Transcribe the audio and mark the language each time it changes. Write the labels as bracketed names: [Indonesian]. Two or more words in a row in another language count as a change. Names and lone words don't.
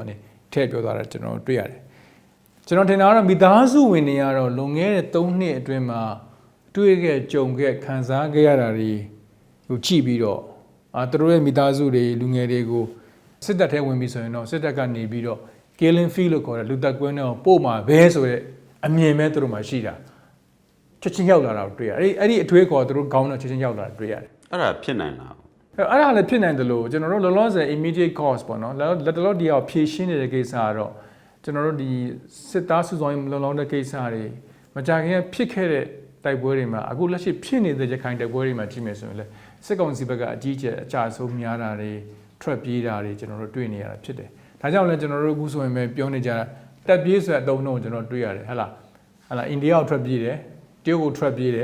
[Burmese] ကနေထည့်ပြောသွားတာကျွန်တော်တွေ့ရတယ်ကျွန်တော်ထင်တာကတော့မိသားစုဝင်တွေကတော့လွန်ခဲ့တဲ့3နှစ်အတွင်းမှာတွေ့ခဲ့ကြုံခဲ့ခံစားခဲ့ရတာတွေကိုကြည့်ပြီးတော့သူတို့ရဲ့မိသားစုတွေလူငယ်တွေကိုစစ်တပ်ထဲဝင်ပြီးဆိုရင်တော့စစ်တပ်ကနေပြီးတော့ [English] killing field [Burmese] လို့ခေါ်တဲ့လူသက်ကွင်းတော့ပို့မှာပဲဆိုတဲ့အမြင်ပဲသူတို့မှာရှိတာချက်ချင်းရောက်လာတာတွေ့ရတယ်အဲ့ဒီအထွေးခေါ်သူတို့ခေါင်းတော့ချက်ချင်းရောက်လာတာတွေ့ရတယ် အဲ့ဒါဖြစ်နိုင်လား အဲ့ဒါလည်းဖြစ်နိုင်တယ်လို့ကျွန်တော်တို့လောလောဆယ် [English] immediate cause [Burmese] ပေါ့နော်လက်တလောဒီအောင်ဖြည့်ရှင်းနေတဲ့ကိစ္စကတော့ကျွန်တော်တို့ဒီစစ်သားစုဆောင်ရေးလုံလောက်တဲ့ကိစ္စတွေမကြခင်ဖြစ်ခဲ့တဲ့တိုက်ပွဲတွေမှာအခုလက်ရှိဖြစ်နေတဲ့ရခိုင်တိုက်ပွဲတွေမှာကြည့်မယ်ဆိုရင်လည်းစစ်ကောင်စီဘက်ကအကြီး အကျယ်အကြအဆုံးများတာတွေထွက်ပြေးတာတွေကျွန်တော်တို့တွေ့နေရတာဖြစ်တယ်ဒါကြောင့်လည်းကျွန်တော်တို့အခုဆိုရင်ပဲပြောနေကြတက်ပြေးဆိုတဲ့အသုံးတော့ကျွန်တော်တွေ့ရတယ်ဟဲ့လားအိန္ဒိယကိုထွက်ပြေးတယ်တရုတ်ကိုထွက်ပြေး